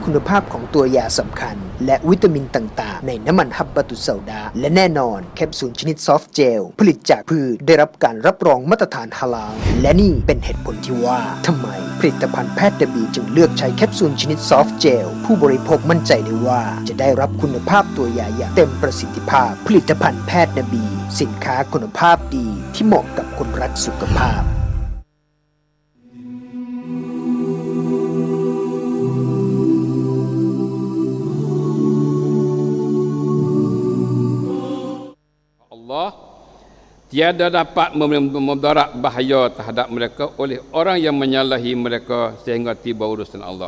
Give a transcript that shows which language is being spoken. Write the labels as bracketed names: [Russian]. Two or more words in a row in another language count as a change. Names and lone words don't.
[Thai] คุณภาพของตัวยาสำคัญและวิตามินต่างๆในน้ำมันฮับบะตุเซาดะและแน่นอนแคปซูลชนิดซอฟต์เจลผลิตจากพืชได้รับการรับรองมาตรฐานฮาลาลและนี่เป็นเหตุผลที่ว่าทำไมผลิตภัณฑ์แพทย์ W จึงเลือกใช้แคปซูลชนิดซอฟต์เจลผู้บริโภคมั่นใจได้ว่าจะได้รับคุณภาพตัวยาอย่างเต็มประสิทธิภาพผลิตภัณฑ์แพทย์ W สินค้าคุณภาพดีที่เหมาะกับคนรักสุขภาพ [Malay] tiada dapat memudarat bahaya terhadap mereka oleh orang yang menyalahi mereka sehingga tiba urusan Allah.